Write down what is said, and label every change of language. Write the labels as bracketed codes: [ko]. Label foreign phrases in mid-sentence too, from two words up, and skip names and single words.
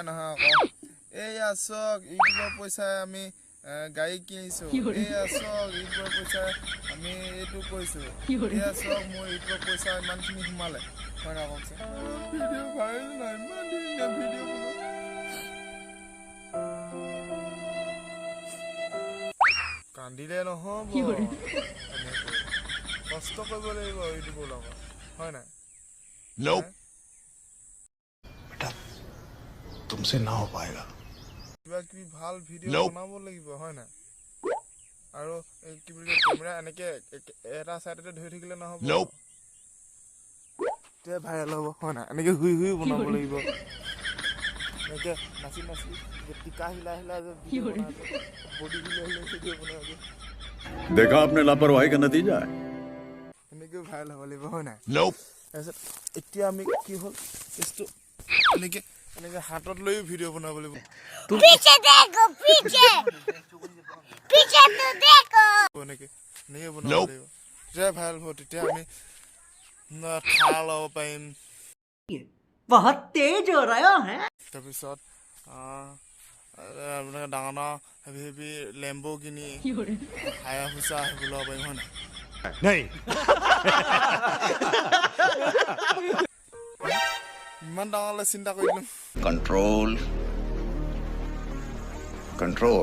[as] নহয় আকৌ এইয়া চক ইউটিউবৰ পইচাই আমি গাড়ী কিনিছো এইয়া চক ইউটিউবৰ পইচাই আমি এইটো কৰিছো এইয়া চক মোৰ ইউটিউবৰ পইচা ইমানখিনি সোমালে হয় না কওকচোন ভিডিঅ' ভাইৰেল নহয় ইমান ধুনীয়া ভিডিঅ' বনালো কান্দিলে নহ'ব কষ্ট কৰিব লাগিব ইউটিউবৰ লগত হয় নাই [en] nope [hi] बेटा तुमसे ना हो पाएगा [as] কিবা কিবি ভাল ভিডিঅ' বনাব লাগিব হয় নাই আৰু কি বুলি কেমেৰা এনেকে এটা সাইডতে ধৰি থাকিলে নহ'ব [en] nope [as] তে ভাইৰেল হ'ব হয় নাই এনেকে হুই হুই বনাব লাগিব এনেকে নাচি নাচি টিকা [hi] हिला हिला [as] যে ভিডিঅ' বনাব বডি [hi] हिला हिला [as] ভিডিঅ' বনাব [hi] देखा आपने लापरवाही का नतीजा है [as] এনেকে ভাইৰেল হ'ব লাগিব হয় নাই [en] nope [as] তাৰপিছত এতিয়া আমি কি হ'ল এইটো এনেকে এনেকে হাতত লৈ ভিডিঅ' বনাব লাগিব [hi] पीछे देखो पीछे पीछे तो देखो [as] এনেকে এনেকে বনাব লাগিব তেতিয়া ভাইৰেল হ'ব তেতিয়া আমি ঠাৰ ল'ব পাৰিম [hi] बहुत तेज हो रहा है [as] তাৰপিছত আপোনালোকে ডাঙৰ ডাঙৰ [en] heavy heavy [as] লেম্বো কিনি হায়া হুচা সেইবোৰ ল'ব পাৰিম হয় নাই [hi] नहीं [as] ইমান ডাঙৰলৈ চিন্তা কৰিলোঁ [en] control control